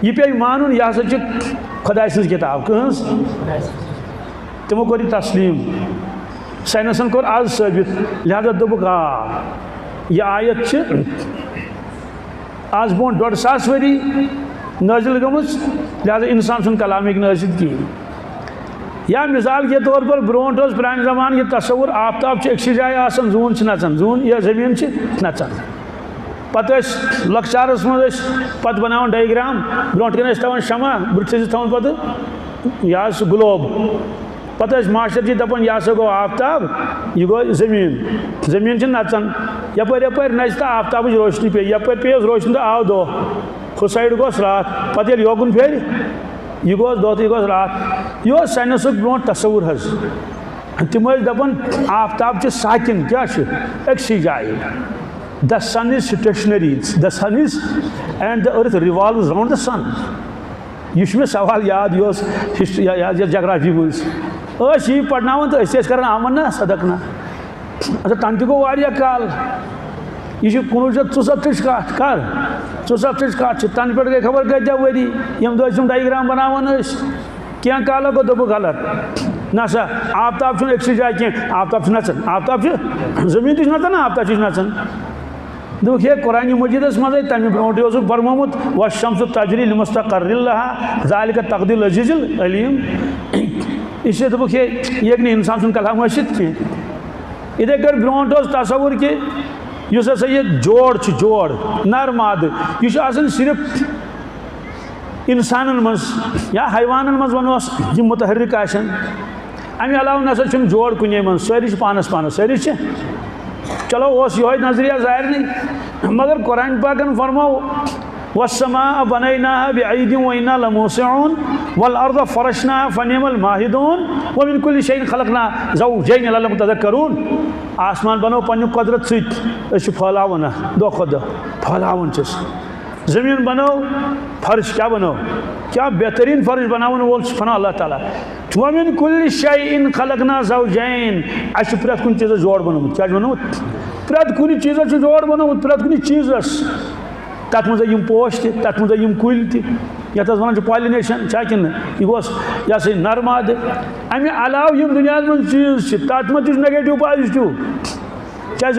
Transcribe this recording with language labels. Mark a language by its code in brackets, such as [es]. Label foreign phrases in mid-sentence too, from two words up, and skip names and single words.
[ks] یہِ پیٚیہِ مانُن یہِ ہسا چھِ خۄداے سٕنٛز کِتاب. کٕہٕنٛز تِمو کوٚر یہِ تسلیٖم. ساینسن کوٚر آز ثٲبت لہٰذا دوٚپُکھ آ یہِ آیت چھِ آز برونٛٹھ 150 ؤری نٲزِل گٔمٕژ لہٰذا اِنسان سُنٛد کلام ہیٚکہِ نہٕ ٲسِتھ کِہیٖنۍ. یا [ur] مثال کے طور پر [ks] برونٛٹھ اوس پرٛانہِ زمانہٕ یہِ تصوُر آفتاب چھُ أکسٕے جایہِ آسان زوٗن چھِ نژان زوٗن یا زٔمیٖن چھِ نژان پتہٕ ٲسۍ لۄکچارَس منٛز ٲسۍ پتہٕ بناوان ڈایگرام برونٛٹھ کَنۍ ٲسۍ تھاوان شمع بٕتھِس ٲسۍ تھاوان پتہٕ یہِ حظ سُہ گلوب پتہٕ ٲسۍ ماشٹر جی دپان یہِ ہسا گوٚو آفتاب یہِ گوٚو زٔمیٖن زٔمیٖن چھِ نژان یپٲرۍ نژِ تہٕ آفتابٕچ روشنی پیٚیہِ یپٲرۍ پیٚیَس روشنی تہٕ آو دۄہ ہُہ سایڈٕ گوس راتھ پتہٕ ییٚلہِ یوکُن پھیرِ یہِ گوس دۄہ تہٕ یہِ گوس راتھ. یہِ اوس ساینسُک برونٛٹھ تصوُر حظ. تِم ٲسۍ دپان آفتاب چھِ ساکِن کیٛاہ چھُ أکسٕے جایہِ. [en] The sun is stationary. The sun is and the earth revolves around the sun. [ks] یہ چھُ مےٚ سوال یاد یہِ اوس ہسٹری یہِ جگرافی منٛز ٲسۍ یی پرناوان تہٕ أسۍ ٲسۍ کران آمن نا صدق نا. اچھا تَنہٕ تہِ گوٚو واریاہ کال یہ 1964 کَتھ کر 64 کَتھ چھِ تَنہٕ پٮ۪ٹھ گٔے خبر کۭتیاہ ؤری ییٚمہِ دۄہ أسۍ یِم ڈایگرام بناوان ٲسۍ کینٛہہ کالا گوٚو دوٚپُکھ غلط نہ سا آفتاب چھُنہٕ أکسٕے جایہِ کینٛہہ آفتاب چھُ نژان آفتاب چھُ زٔمیٖن تہِ چھُ نژان نا آفتاب چھُ نژان. دوٚپُکھ ہے قرآنِ مجیٖدَس منٛزٕے تَمہِ برونٛٹھٕے اوسُکھ فرمومُت [ar] والشمس تجری لمستقر لها ذلك تقدیر العزیز العلیم. [ur] اس لیے [ks] دوٚپُکھ ہے یہِ ہیٚکہِ نہٕ اِنسان سُنٛد کلام ٲسِتھ کینٛہہ. یِتھَے کٲٹھۍ برونٛٹھ اوس تصوُر کہِ یُس ہسا یہِ جوڑ چھُ جوڑ نر مادٕ یہِ چھُ آسان صرف اِنسانن منٛز یا حیوانن منٛز وَنوس یِم مُتحرِک آسن. اَمہِ علاوٕ نسا چھُنہٕ جوڑ کُنے منٛز سٲری چھِ پانس پانس سٲری چھِ چلو اوس یِہوے نظریہ ظاہرنٕے مگر قرآنِ پاکن فرمو [ar] والسماء بنيناها بأيد وإنا لموسعون والأرض فرشناها فنعم الماهدون ومن كل شيء خلقنا زوجين لعلكم تذكرون. [ks] آسمان بنو پننہِ قدرت سۭتۍ أسۍ چھِ پھٲلاوان دۄہ کھۄتہٕ دۄہ پھٲلاوان چھِس. زٔمیٖن بنو فرش کیٛاہ بنو کیا بہترین فرش بناون وول [ar] سبحان اللہ تعالیٰ وَمِن كُلِّ شَيْءٍ خَلَقْنَا زَوْجَيْن [ks] اَسہِ چھُ پرٛٮ۪تھ کُنہِ چیٖزس جوڑ بنومُت کیٛاہ چھُ بنومُت پرٛٮ۪تھ کُنہِ چیٖزس چھُ جوڑ بنومُت پرٛٮ۪تھ کُنہِ چیٖزس تَتھ منٛزٕے یِم پوش تہِ تَتھ منٛزٕے یِم کُلۍ تہِ یَتھ أسۍ وَنان چھِ پالِنیشن چھا کِنہٕ یہِ گوٚژھ یہِ ہسا یہِ نرمادٕ اَمہِ علاوٕ یِم دُنیاہس منٛز چیٖز چھِ تَتھ منٛز تہِ چھُ [en] negative positive [ks] چاہے